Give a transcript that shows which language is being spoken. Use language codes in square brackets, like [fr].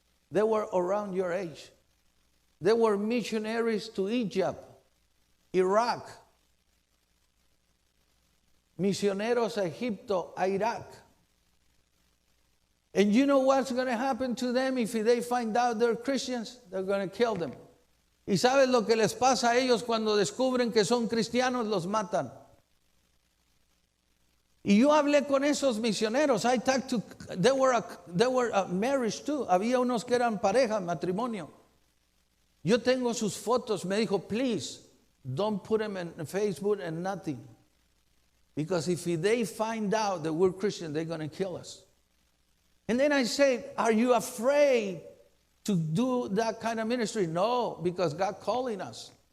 [en] They were around your age. They were missionaries to Egypt, Iraq. [es] Misioneros a Egipto, a Iraq. [en] And you know what's going to happen to them if they find out they're Christians? They're going to kill them. [es] ¿Y sabes lo que les pasa a ellos cuando descubren que son cristianos? Los matan. Y yo hablé con esos misioneros. [en] I talked to, they were a marriage too. [es] Había unos que eran pareja, matrimonio. Yo tengo sus fotos. Me dijo, [en] please, don't put them in Facebook and nothing. Because if they find out that we're Christian, they're going to kill us. And then I said, are you afraid to do that kind of ministry? No, because God calling us.